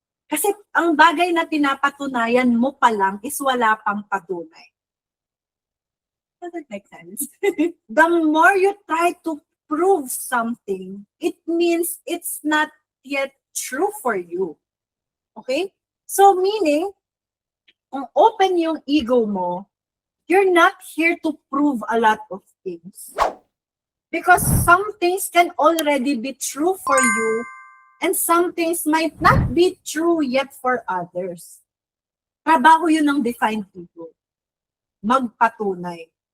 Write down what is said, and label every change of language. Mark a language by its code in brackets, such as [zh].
[tl] Kasi ang bagay na pinapatunayan mo pa lang is wala pang patunay. [en] Does it make sense? The more you try to prove something, it means it's not yet true for you. Okay? So meaning, [tl] kung open yung ego mo, [en] you're not here to prove a lot of things. Because some things can already be true for you, and some things might not be true yet for others. [tl] Trabaho yun ng defined ego. Magpatunay.